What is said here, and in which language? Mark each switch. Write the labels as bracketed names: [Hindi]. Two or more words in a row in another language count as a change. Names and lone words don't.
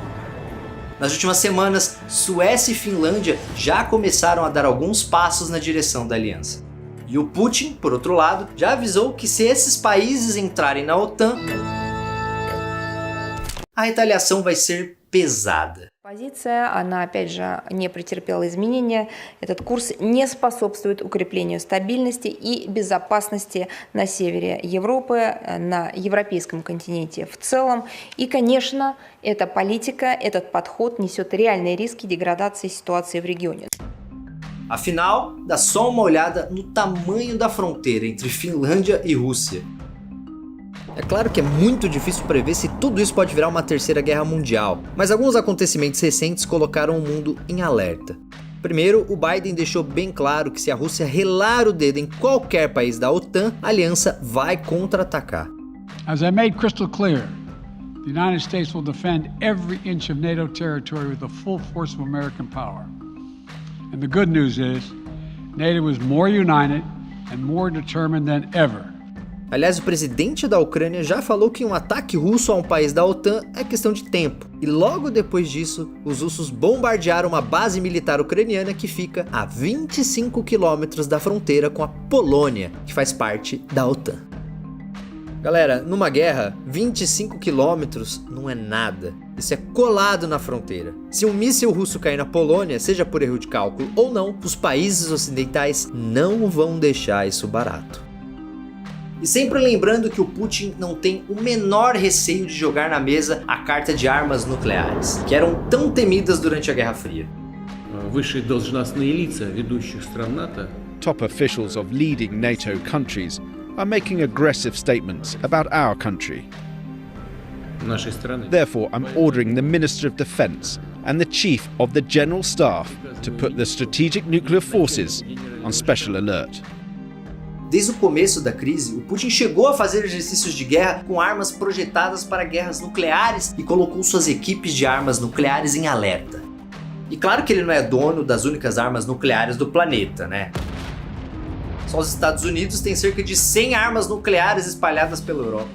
[Portuguese] Nas últimas semanas, Suécia e Finlândia já começaram a dar alguns passos na direção da aliança. E o Putin, por outro lado, já avisou que se esses países entrarem na OTAN, a retaliação vai ser pesada. [Russian] Позиция, она опять же не претерпела изменения. Этот курс не способствует укреплению стабильности и безопасности на севере Европы, на европейском континенте в целом. И, конечно, эта политика, этот подход несет реальные риски деградации ситуации в регионе. [Portuguese] Afinal, dá só uma olhada no tamanho da fronteira entre Finlândia e Rússia. É claro que é muito difícil prever se tudo isso pode virar uma terceira guerra mundial, mas alguns acontecimentos recentes colocaram o mundo em alerta. Primeiro, o Biden deixou bem claro que se a Rússia relar o dedo em qualquer país da OTAN, a aliança vai contra-atacar. [English] As I made crystal clear, the United States will defend every inch of NATO territory with the full force of American power. And the good news is, NATO is more united and more determined than ever [Portuguese] Aliás, o presidente da Ucrânia já falou que um ataque russo a um país da OTAN é questão de tempo. E logo depois disso, os russos bombardearam uma base militar ucraniana que fica a 25 quilômetros da fronteira com a Polônia, que faz parte da OTAN. Galera, numa guerra, 25 quilômetros não é nada. Isso é colado na fronteira. Se um míssil russo cair na Polônia, seja por erro de cálculo ou não, os países ocidentais não vão deixar isso barato. E sempre lembrando que o Putin não tem o menor receio de jogar na mesa a carta de armas nucleares, que eram tão temidas durante a Guerra Fria. [Russian] Высшие должностные лица ведущих стран НАТО, [English] top officials of leading NATO countries, are making aggressive statements about our country. Therefore, I'm ordering the Minister of Defense and the Chief of the General Staff to put the strategic nuclear forces on special alert. [Portuguese] Desde o começo da crise, o Putin chegou a fazer exercícios de guerra com armas projetadas para guerras nucleares e colocou suas equipes de armas nucleares em alerta. E claro que ele não é dono das únicas armas nucleares do planeta, né? Só os Estados Unidos têm cerca de 100 armas nucleares espalhadas pela Europa.